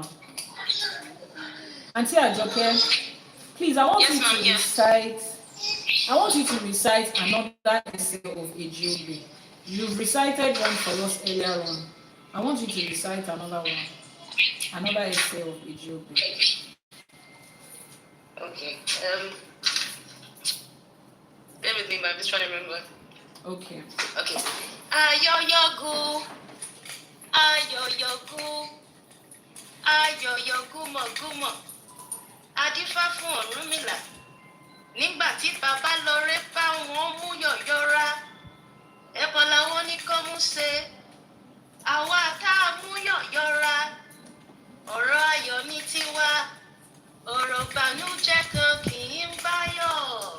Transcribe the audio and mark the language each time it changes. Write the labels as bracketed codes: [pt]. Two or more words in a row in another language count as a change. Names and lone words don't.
[en] Auntie Ajoke, please, I want you to recite another essay of Ejiobe. You've recited one for us earlier on. I want you to recite another essay of Ejiobe. Okay. Bear with me, but I'm just trying to remember. Okay. Okay. [yo] Ayoyogu, ayoyogu, ayoyogumogumo. Adífá fún Ọ̀rúnmìlà. Nígbà tí bàbá lọ ré bá wọn mú yọ̀yọ́ra. Ẹbọ làwọn ní kó mú ṣe. Àwa tá a mú yọ̀yọ́ra. Ọ̀rọ̀ ayọ̀ ní tiwa. Ọ̀rọ̀ ìbànújẹ́ kan kì í báyọ̀.